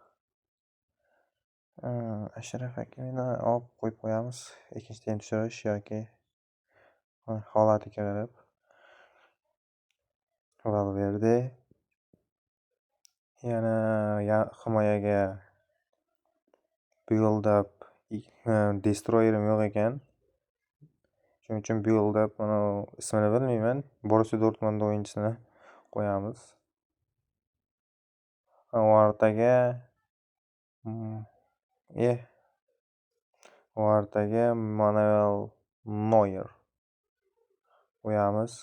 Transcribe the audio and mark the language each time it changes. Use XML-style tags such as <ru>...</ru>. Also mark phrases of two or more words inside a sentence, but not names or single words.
<uz>Ashraf Hakimini olib qo'yib qo'yamiz. Ikkinchi taym tushirish yoki holatiga qarab. Valverde yana himoyaga</uz> <en>build up</en> <uz>destroyerim yo'q ekan. Shuning uchun</uz> <en>build up</en> <uz>ismini bilmayman. Borussia Dortmund o'yinchisini qo'yamiz. O'rtaga Manuel Neuer qo'yamiz.</uz>